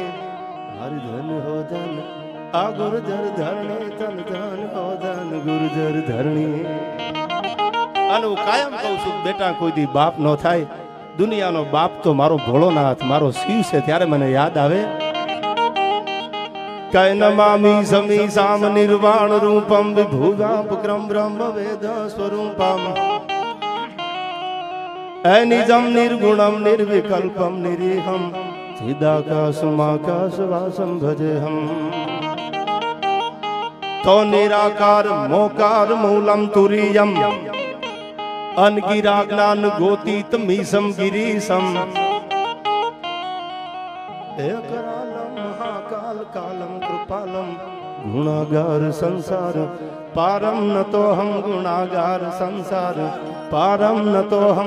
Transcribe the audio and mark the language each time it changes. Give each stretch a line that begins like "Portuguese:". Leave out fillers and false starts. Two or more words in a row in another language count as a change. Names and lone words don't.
Gujarati: હરિ ધન હો ધન આ ગુર્જર ધરણી તન ધન હો ધન ગુર્જર ધરણી અને હું કાયમ કહું છું બેટા કોઈ દી બાપ નો થાય દુનિયાનો બાપ તો મારો ભોળોનાથ મારો શિવ છે ત્યારે મને યાદ આવે कै
Sanskrit: नमामि समीसाम निर्वाण रूपम विभुवापक्रम ब्रह्म वेद स्वरूपम अनिजम निर्गुणम निर्विकल्पम निरीहम चिदाकाशमाकाशवासम भजेहम तो निराकार मोकार मूलम तुरीयम अनगिरा ज्ञान गोतीत मीसम गिरीशम एकरालम महाकाल कालम कृपालम गुणागार संसार पारम न तो हम गुणागार संसार पारम न तो हम